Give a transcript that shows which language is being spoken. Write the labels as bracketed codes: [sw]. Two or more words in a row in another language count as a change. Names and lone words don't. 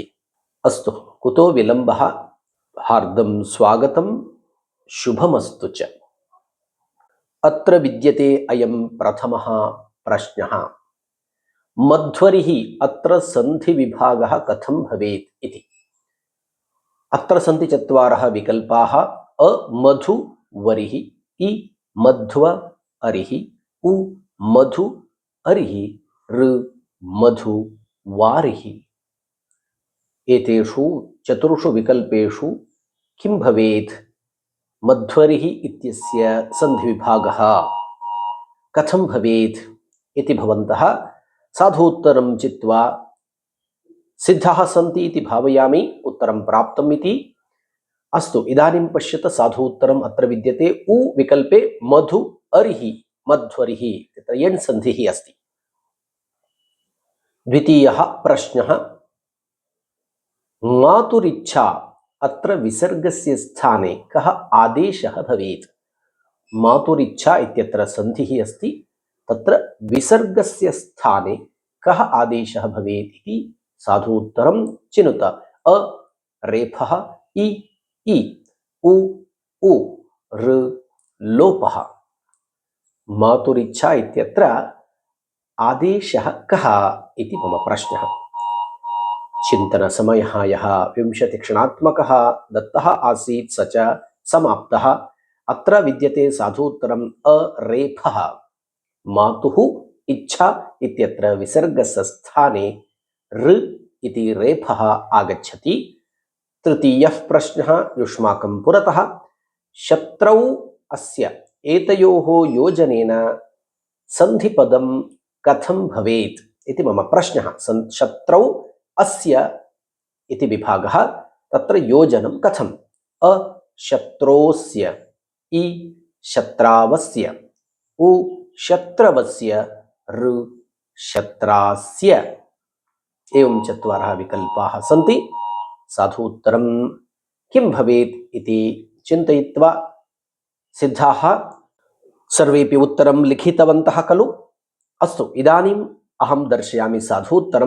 [sa] ಅಸ್ತು, ಕುತೋ ವಿಳಂಬಃ. ಹಾರ್ದಂ ಸ್ವಾಗತಂ, ಶುಭಮಸ್ತು ಚ. ಅತ್ರ ವಿದ್ಯತೆ ಅಯಂ ಪ್ರಥಮಃ ಪ್ರಶ್ನಃ. ಮಧ್ವರಿಃ ಅತ್ರ ಸಂಧಿ ವಿಭಾಗಃ ಕಥಂ ಭವೇತ್ ಇತಿ. ಅತ್ರ ಸಂತಿ ಚತ್ವಾರಃ ವಿಕಲ್ಪಾಃ. ಅ ಮಧು ವರಿಃ, ಇ ಮಧ್ವ ಅರಿಃ, ಉ ಮಧು ಅರಿಃ, ಋ ಮಧು ವಾರಿಃ. ಏತೇಷು ಚತುರ್ಷು ವಿಕಲ್ಪೇಷು ಕಿಂ ಭವೇತ್? ಮಧ್ವರಿಃ ಇತ್ಯಸ್ಯ ಸಂಧಿ ವಿಭಾಗಃ ಕಥಂ ಭವೇತ್ ಇತಿ ಭವಂತಃ ಸಾಧೂತ್ತರಂ ಚಿತ್ವಾ ಸಿದ್ಧಾಃ ಸಂತಿ ಇತಿ ಭಾವಯಾಮಿ. ಉತ್ತರಂ ಪ್ರಾಪ್ತಂ ಇತಿ. ಅಸ್ತು, ಇದಾನಿಂ ಪಶ್ಯತ ಸಾಧೂತ್ತರಂ ಅತ್ರ ವಿದ್ಯತೆ. ಉ ವಿಕಲ್ಪೆ ಮಧು ಅರಿಃ ಮಧ್ವರಿಃ ತತ್ರ ಯಣ್ ಸಂಧಿಃ अस्ति. ದ್ವಿತೀಯಃ ಪ್ರಶ್ನಃ. ಮಾತುರಿಚ್ಛಾ ಅತ್ರ ವಿಸರ್ಗಸ್ಯ ಸ್ಥಾನೆ ಕಃ ಆದೇಶಃ ಭವೇತ್? ಮಾತುರಿಚ್ಛಾ ಇತ್ಯತ್ರ ಸಂಧಿಃ अस्ति. ತತ್ರ ವಿಸರ್ಗಸ್ಯ ಸ್ಥಾನೆ ಕಃ ಆದೇಶಃ ಭವೇತ್ ಇತಿ ಸಾಧೂತ್ತರಂ ಚಿನುತ. ಅ ರೇಫಃ, ಇ ಇ, ಉ ಉ, ಋ ಲೋಪಃ. ಮಾತುರಿಚ್ಛಾ ಇತ್ಯತ್ರ ಆದೇಶಃ ಕಃ ಇತಿ ಮಮ ಪ್ರಶ್ನಃ. ಚಿಂತನ ಸಮಯಃ ಯಃ 20 ಕ್ಷಣಾತ್ಮಕಃ ದತ್ತಃ ಆಸೀತ್ ಸ ಚ ಸಮಾಪ್ತಃ. ಅತ್ರ ವಿದ್ಯತೆ ಸಾಧೂತ್ತರಂ ಅ ರೇಫಃ. ಮಾತುಃ ಇಚ್ಛಾ ಇತ್ಯತ್ರ ವಿಸರ್ಗಸ್ಯ ಸ್ಥಾನೆ ಋ ಇತಿ ರೇಫಃ ಆಗಚ್ಚತಿ. ತೃತೀಯಃ ಪ್ರಶ್ನಃ ಯುಷ್ಮಾಕಂ ಪುರತಃ. ಶತ್ರೌ ಅಸ್ಯ ಏತಯೋಃ ಯೋಜನೇನ ಸಂಧಿಪದಂ ಕಥಂ ಭವೇತ್ ಇತಿ ಮಮ ಪ್ರಶ್ನಃ. ಶತ್ರೌ ಅಸ್ಯ ಇತಿ ವಿಭಾಗಃ, ತತ್ರ ಯೋಜನಂ ಕಥಂ? ಅ ಶತ್ರೋಸ್ಯ, ಇ ಶತ್ರಾವಸ್ಯ, ಉ ಶತ್ರವಸ್ಯ, ಋ ಶತ್ರಾಸ್ಯ. एवं चत्वारः विकल्पाः सन्ति. साधूत्तरं किं भवेत् इति चिन्तयित्वा सिद्धाः सर्वेपि उत्तरं लिखितवन्तः खलु? अस्तु, इदानीम् अहं दर्शयामि साधूत्तरम्.